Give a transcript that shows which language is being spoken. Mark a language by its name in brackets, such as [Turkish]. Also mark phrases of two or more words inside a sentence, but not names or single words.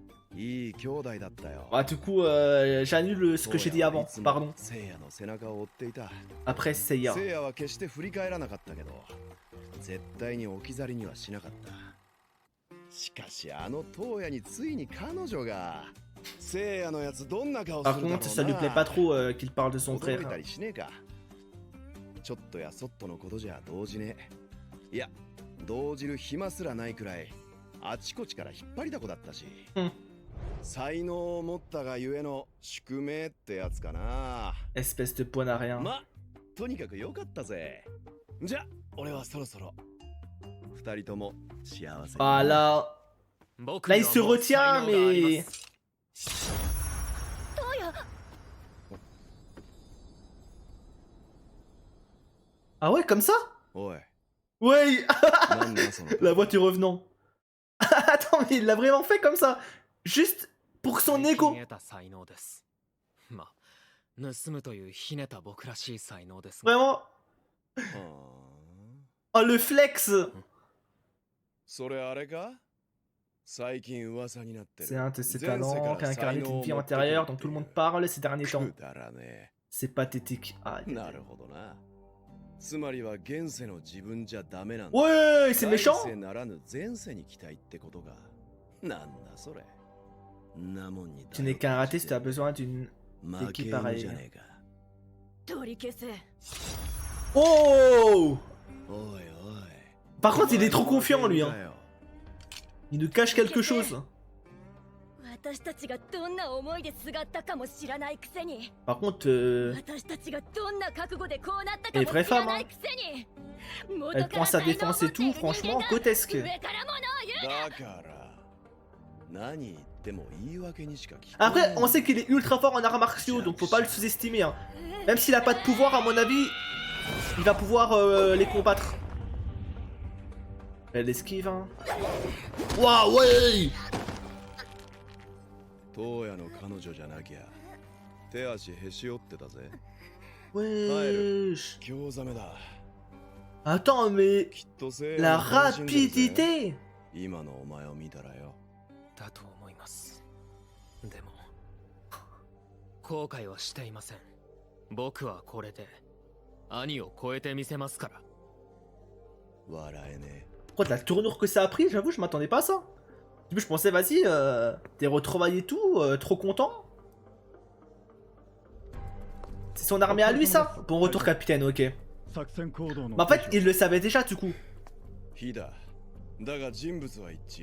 [Japanese] いい兄弟だったよ。 [French] Ah, du coup, j'annule ce que j'ai dit avant. Pardon. [Japanese] 聖夜の背中を追っていた。 [French] Après Seiya. [Japanese] 聖夜は決して振り返らなかったけど、絶対に置き去りにはしなかった。しかしあの東野についに彼女が。聖夜のやつどんな顔す [French] Par [Japanese] るだろうな。 [French] contre, ça lui plaît pas trop qu'il parle de son [Japanese] 驚 [French] frère. [Japanese] いたりしねえか。ちょっとやそっとのことじゃ動じねえ。いや、動じる暇すらないくらいあちこちから引っ張りだこだったし、才能を持ったがゆえの宿命ってやつかな。 [French] Espèce de point à rien. [Japanese] ま、とにかく良かったぜ。じゃ、俺はそろそろ二人とも幸せに。 [French] Ah là. Là, il se retient, mais. Ah ouais, comme ça? [Japanese] おい、 [French] Ouais. [Japanese] なんだその [French] La voiture revenant. Attends, mais il l'a vraiment fait comme ça. Juste pour son ego. [Japanese] まあ、盗むというひねた僕らしい才能です。 [French] Vraiment. はあ、 Oh, le flex. [Japanese] それあれか。最近噂になってる。 [French] C'est un de ses talents qui a incarné une vie antérieure dont tout le monde parle ces derniers temps. [Japanese] くだらね [French] C'est pathétique. Ah, [Japanese] え。なるほどな。つまりは現世の自分じゃダメなんだ。 [French] ouais, c'est méchant. [Japanese] 来世ならぬ前世に期待ってことが。なんだそれ。なもんに [French] Tu n'es qu'un raté si tu as besoin d'une [Japanese] 負け [French] équipe [Japanese] 犬 [French] pareille. [Japanese] じゃねえか。 Oh! おいおい。 [French] Par contre, il est trop confiant, lui. [Japanese] だ [French] Hein. [Japanese] よ [French] Il nous cache quelque chose. [Japanese] 私たちがどんな思いですがったかも知らないくせに [French] Par contre, [Japanese] 私たちがどんな覚悟でこうなったか [French] Et [Japanese] も [French] vraie [Japanese] 知ら [French] femme, [Japanese] な [French] hein. [Japanese] いくせに [French] Elle prend sa défense et tout, franchement, grotesque. [Japanese] 上から物を言うだから何言っても言い訳にしか聞こえ [French] Après, on sait qu'il est ultra fort en arts martiaux, donc faut pas le sous-estimer. Hein. Même s'il a pas de pouvoir, à mon avis, il va pouvoir les combattre. Elle esquive, hein. Waouh, ouais! [Japanese] 東野の彼女じゃなきゃ手足へし折ってたぜ。 [French] Wesh. [Japanese] 興ざめだ。 [French] Attends, mais [Japanese] きっと聖夜 [French] la [Japanese] を楽しんでるぜ [French] rapidité! [Japanese] 今のお前を見たらよ。だと思います。でも、後悔はしていません。僕はこれで兄を超えてみせますから。笑えね [French] Pourquoi la tournure que ça a pris, j'avoue, je m'attendais pas à ça. Du coup, je pensais, vas-y, t'es retrouvailles et tout, trop content. C'est son armée à lui, ça? Bon retour, capitaine, ok. Bah, en fait, il le savait déjà, du coup. [Japanese] え。ヒだ。だが人物は一致。